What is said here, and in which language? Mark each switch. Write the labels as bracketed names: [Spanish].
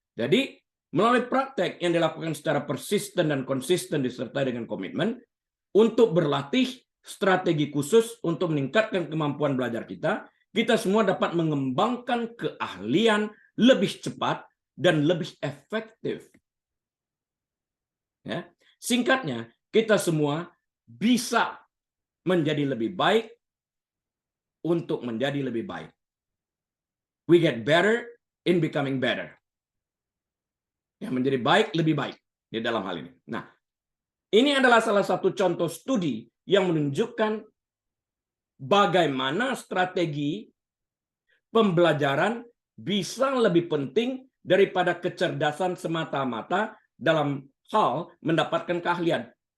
[Indonesian] Jadi, melalui praktek yang dilakukan secara persisten dan konsisten disertai dengan komitmen untuk berlatih strategi khusus untuk meningkatkan kemampuan belajar kita, kita semua dapat mengembangkan keahlian lebih cepat dan lebih efektif. Ya. Singkatnya, kita semua bisa menjadi lebih baik untuk menjadi lebih baik. [English] We get better in becoming better. [Indonesian] Ya, menjadi baik, lebih baik di dalam hal ini. Nah, ini adalah salah satu contoh studi yang menunjukkan bagaimana strategi pembelajaran bisa lebih penting daripada kecerdasan semata-mata dalam hal mendapatkan keahlian.